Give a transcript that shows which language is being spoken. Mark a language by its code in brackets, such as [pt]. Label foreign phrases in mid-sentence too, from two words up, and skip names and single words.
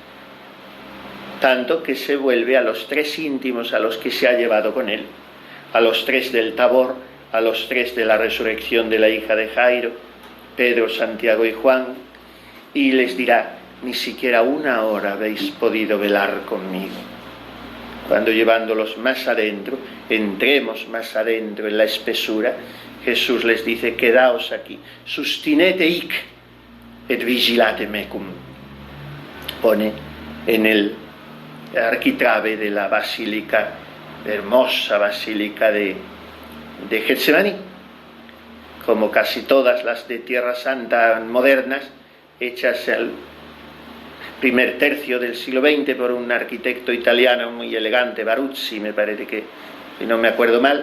[es] Tanto que se vuelve a los 3 íntimos a los que se ha llevado con él, a los 3 del Tabor, a los 3 de la resurrección de la hija de Jairo, Pedro, Santiago y Juan, y les dirá: ni siquiera una hora habéis podido velar conmigo. Cuando llevándolos más adentro, entremos más adentro en la espesura, Jesús les dice: quedaos aquí, [la] sustinete hic et vigilate mecum. [es] Pone en el arquitrabe de la basílica, hermosa basílica de Getsemaní, como casi todas las de Tierra Santa modernas, hechas al primer tercio del siglo XX por un arquitecto italiano muy elegante, Baruzzi, me parece que, si no me acuerdo mal.